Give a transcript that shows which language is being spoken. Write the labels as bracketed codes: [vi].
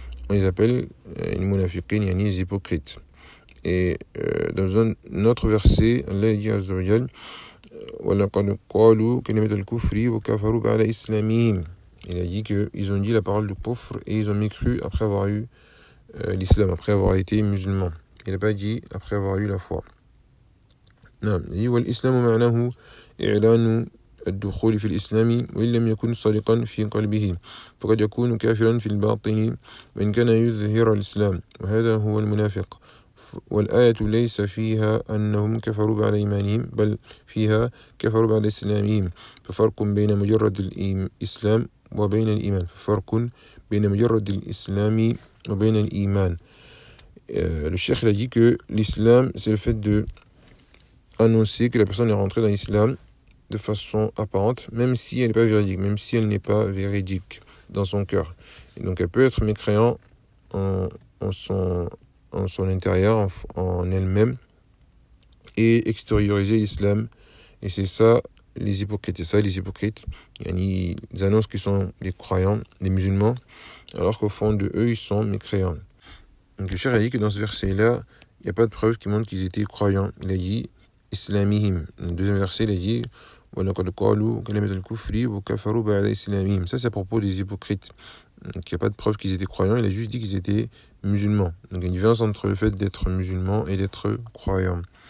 [fr] On les appelle « les munafiqin » yani les hypocrites. Et dans un autre verset, Allah dit à Azzawajal « Wa laqad qalu kalimat al-kufri wa kafaru ba'da islamihim » Il a dit qu'ils ont dit la parole du kufr et ils ont mécru après avoir eu l'islam, après avoir été musulman. Il n'a pas dit après avoir eu la foi. Non. [ar] Il dit « والإسلام معناه إعلان الدخول في الإسلام وإن لم يكن صادقا في قلبه فقد يكون كافرا في الباطن وإن كان يظهر الإسلام وهذا هو المنافق والآية ليس فيها أنهم كفروا بعد إيمانهم بل فيها كفروا بعد إسلامهم ففرق بين مجرد الإسلام وبين الإيمان فرق بين مجرد الإسلام وبين الإيمان. [fr] Le cheikh a dit que l'islam c'est le fait de annoncer que la personne est rentrée dans l'islam de façon apparente, même si elle n'est pas véridique, même si elle n'est pas véridique dans son cœur. Et donc elle peut être mécréante en son intérieur, en elle-même, et extérioriser l'islam. Et c'est ça. Les hypocrites, ils annoncent qu'ils sont des croyants, des musulmans, alors qu'au fond de eux, ils sont mécréants. Donc le Cheikh a dit que dans ce verset-là, il n'y a pas de preuve qui montre qu'ils étaient croyants. Il a dit, [ar] إسلامهم. الدوزيام فيرسي اللي دي ولقد قالوا كلمة الكفر وكفروا بعد إسلامهم. [fr] ça c'est à propos des hypocrites. Donc, il n'y a pas de preuve qu'ils étaient croyants, il a juste dit qu'ils étaient musulmans. Donc, il y a une différence entre le fait d'être musulman et d'être croyant.